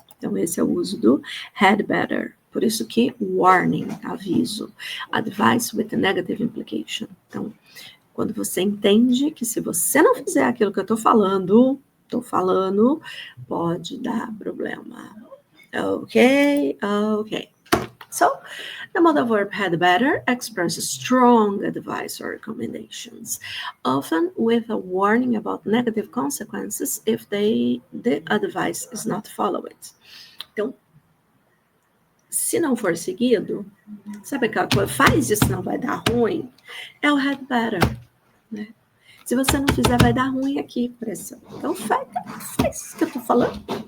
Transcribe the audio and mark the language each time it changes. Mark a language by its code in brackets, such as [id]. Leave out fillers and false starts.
[pt] Então, esse é o uso do had better. Por isso que warning, aviso, [en] advice with a negative implication. [pt] Então, quando você entende que se você não fizer aquilo que eu estou falando, pode dar problema. Ok. [en] So, the modal verb had better expresses strong advice or recommendations, often with a warning about negative consequences if the advice is not followed. [pt] Então, se não for seguido, sabe aquela coisa, faz isso, não vai dar ruim, é o had better, né? Se você não fizer, vai dar ruim aqui, pressão. Então, faz o que eu tô falando.